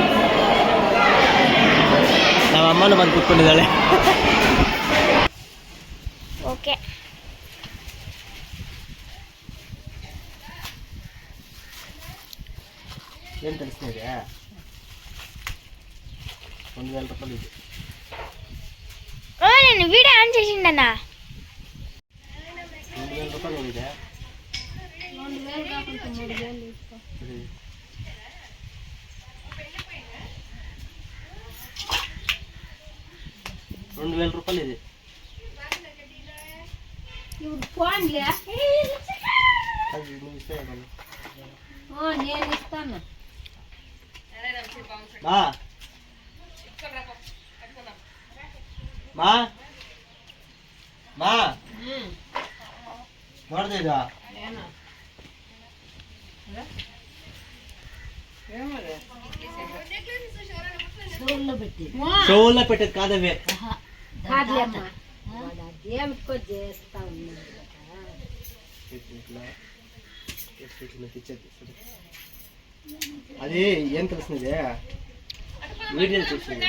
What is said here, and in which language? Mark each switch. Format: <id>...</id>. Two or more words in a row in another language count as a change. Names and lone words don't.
<kn>ನಮ್ಮ ಅಮ್ಮನೂ ಬಂದು ಕೂತ್ಕೊಂಡಿದ್ದಾಳೆ. ಓಕೆ, ಏನು ತರಿಸ್ತಾ ಇದೆ? 1000 ರೂಪಾಯಿ ಇದೆ.</kn> <te>నేను వీడియో ఆన్ చేసిండన్నా.</te> <kn>1000 ರೂಪಾಯಿ ಹೋಗಿದೆ. 2000 ರೂಪಾಯಿ ಇದೆ.</kn> <te>నేను ఇస్తాను.</te> <kn>ನೋಡ್ದೆ ಈಗ</kn> <te>షోలో పెట్టేది కాదవే. అది ఏం తెలిసింది వీడియో చూసింది.</te>